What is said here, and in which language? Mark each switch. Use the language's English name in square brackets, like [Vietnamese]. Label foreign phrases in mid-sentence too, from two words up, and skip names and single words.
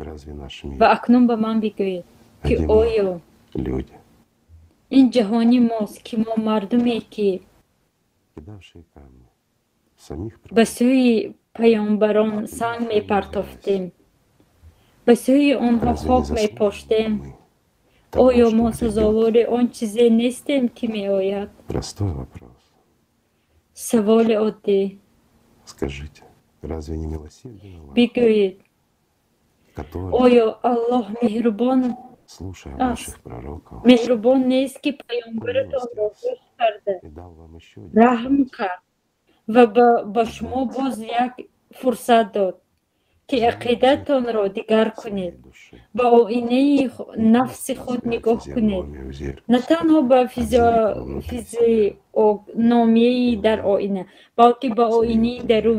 [Persian] و اکنون به من بگویید که آیا این جهانی ماست که ما مردمی که به سوی پیامبران سنگ می پرتافتیم، به سوی آنها خاک می پاشتیم، [Tajik] Оё мо сазовори он чизе нестем ки меояд? [Russian] Простой вопрос. [Tajik] Саволи оддӣ. [Russian] Скажите, разве не милосерден Аллах, [Tajik] Бигӯед, [Russian] который, [Tajik] оё Аллоҳ меҳрубон [Russian] слушая [Tajik] аст? [Russian] ваших пророков, [Tajik] Меҳрубон нест ки паёмбаратонро гӯш карда, [Russian] и дал вам еще один [Tajik] раҳм кард ва ба шумо боз як фурсат дод, ки ақидатонро дигар кунед, ба оинаи нафси худ нигоҳ кунед, на танҳо ба физиономияи дар оина, балки ба оинаи дарун.